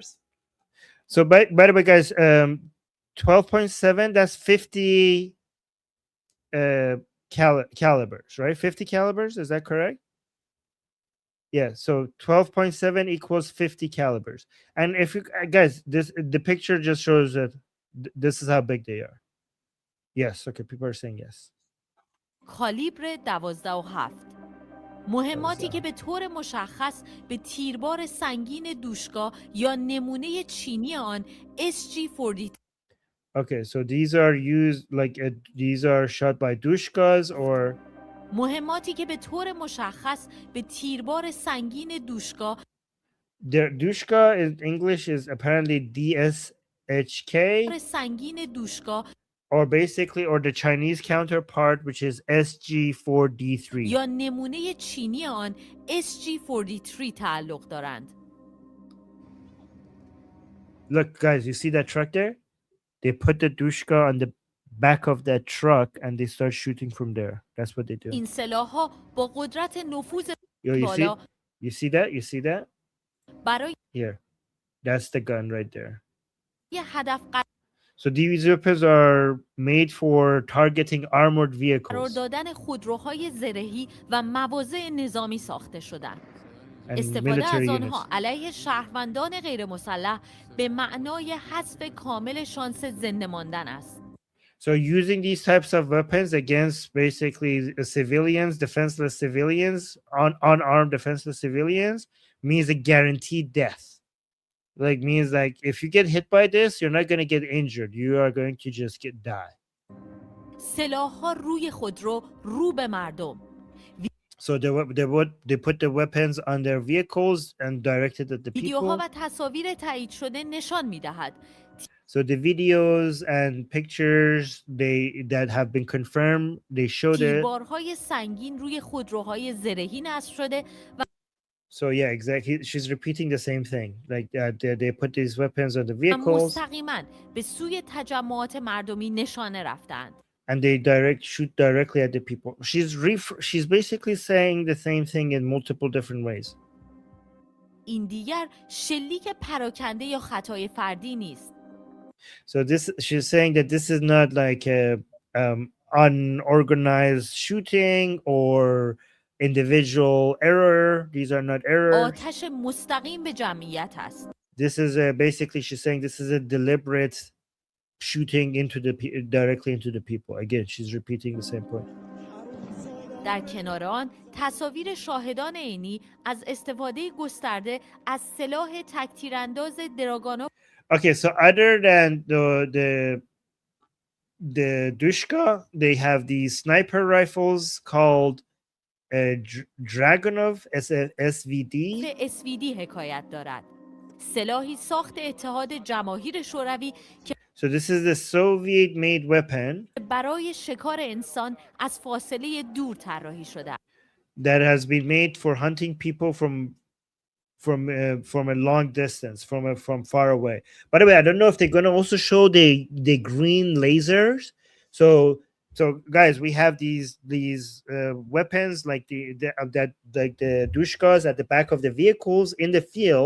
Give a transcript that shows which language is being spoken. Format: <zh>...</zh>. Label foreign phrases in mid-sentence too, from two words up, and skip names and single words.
<en>So by the way, guys, 12.7, that's 50 calibers, right? 50 calibers, is that correct? Yeah, so 12.7 equals 50 calibers. And if you guys, the picture just shows that this is how big they are. Yes, okay, people are saying yes.</en> <fa>کالیبر 12 و 7. مهماتی که به طور مشخص به تیربار سنگین دوشکا یا نمونه چینی آن SG-40.</fa> <en>Okay, so these are used these are shot by dushkas or</en> <fa>مهماتی که به طور مشخص به تیربار سنگین دوشکا.</fa> <en>The dushka in English is apparently DSHK.</en> <fa>سنگین دوشکا.</fa> <en>Or basically, or the Chinese counterpart, which is SG-4D3.</en> <fa>یا نمونه چینی آن SG-43 تعلق دارند.</fa> <en>Look, guys, you see that truck there? They put the dushka on the back of that truck and they start shooting from there. That's what they do.</en> <fa>این سلاح‌ها با قدرت نفوذ</fa> <en>Yo, you see?</en> <fa>بالا</fa> <en>You see that? You see that?</en> <fa>برای</fa> <en>Here. That's the gun right there.</en> <fa>هدف</fa> <en>So these weapons are made for targeting armored</en> <fa>قرار</fa> <en>vehicles</en> <fa>دادن خودروهای زرهی و مواضع نظامی ساخته شدند.</fa> <en>and</en> <fa>استفاده</fa> <en>military</en> <fa>از</fa> <en>units.</en> <fa>آنها علیه شهروندان غیر مسلح به معنای حذف کامل شانس زنده ماندن است.</fa> <en>So using these types of weapons against basically civilians, defenseless civilians, unarmed defenseless civilians means a guaranteed death. Like means like if you get hit by this, you're not going to get injured. You are going to just die.</en> <fa>سلاح‌ها روی خودرو رو به مردم.</fa> <en>So they put the weapons on their vehicles and directed at the</en> <fa>ویدیوها</fa> <en>people.</en> <fa>و تصاویر تایید شده نشان می‌دهد</fa> <en>So the videos and pictures that have been confirmed, they showed it.</en> <fa>تیربارهای سنگین روی خودروهای زرهی نصب شده و</fa> <en>So yeah, exactly. She's repeating the same thing. Like they put these weapons on the vehicles</en> <fa>مستقیما به سوی تجمعات مردمی نشانه رفتند.</fa> <en>and they shoot directly at the people. She's basically saying the same thing in multiple different ways.</en> <fa>این دیگر شلیک پراکنده یا خطای فردی نیست.</fa> <en>So she's saying that this is not like a unorganized shooting or individual error. These are not errors.</en> <fa>آتش مستقیم به جمعیت است.</fa> <en>This is basically she's saying this is a deliberate shooting directly into the people. Again, she's repeating the same point.</en> <fa>در کنار آن تصاویر شاهدان عینی از استفاده گسترده از سلاح تک‌تیرانداز دراگانو.</fa> <en>Okay, so other than the Dushka, they have these sniper rifles called Dragunov SVD.</en> <fa>SVD حکایت دارد. سلاحی ساخت اتحاد جماهیر شوروی که</fa> <en>So this is the Soviet-made weapon</en> <fa>برای شکار انسان از فاصله دور طراحی شده است.</fa> <en>that has been made for hunting people from a long distance, from far away. By the way, I don't know if they're going to also show the green lasers. So guys, we have these weapons like the Dushkas at the back of the vehicles in the field.</en>